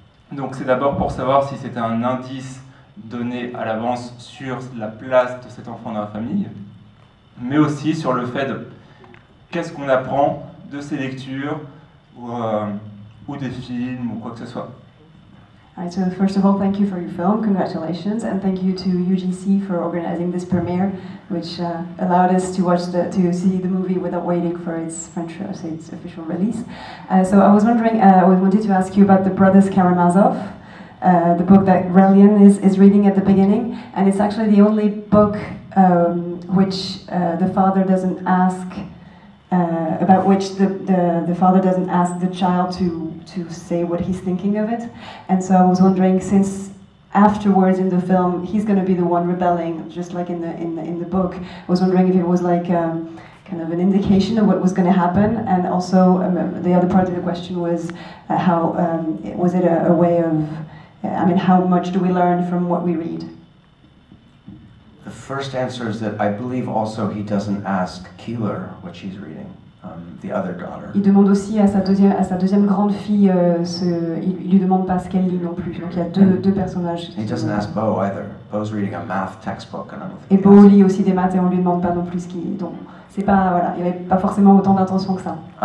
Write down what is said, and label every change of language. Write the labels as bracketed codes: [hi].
[fr] Donc c'est d'abord pour savoir si c'était un indice donné à l'avance sur la place de cet enfant dans la famille, mais aussi sur le fait de qu'est-ce qu'on apprend de ces lectures ou des films ou quoi que ce soit. [en] Alright, so first of all, thank you for your film, congratulations, and thank you to UGC for organizing this premiere, which allowed us to see the movie without waiting for its official release. So I was wondering, I wanted to ask you about the Brothers Karamazov, the book that Relian is reading at the beginning, and it's actually the only book which the father doesn't ask. About which the father doesn't ask the child to say what he's thinking of it. And so I was wondering, since afterwards in the film he's going to be the one rebelling, just like in the book, I was wondering if it was like kind of an indication of what was going to happen. And also the other part of the question was was it a way of, I mean, how much do we learn from what we read? The first answer is that I believe also he doesn't ask Keeler what she's reading, the other daughter. [fr] Il demande aussi à sa deuxième grande fille, il lui demande pas ce qu'elle lit non plus. Donc il y a deux personnages. [en] He doesn't ask Bo either. Bo's reading a math textbook, and I don't think. [fr] Et Bo lit aussi des maths et on lui demande pas non plus ce qu'il lit. Donc c'est pas, voilà, il n'y avait pas forcément autant d'intention que ça.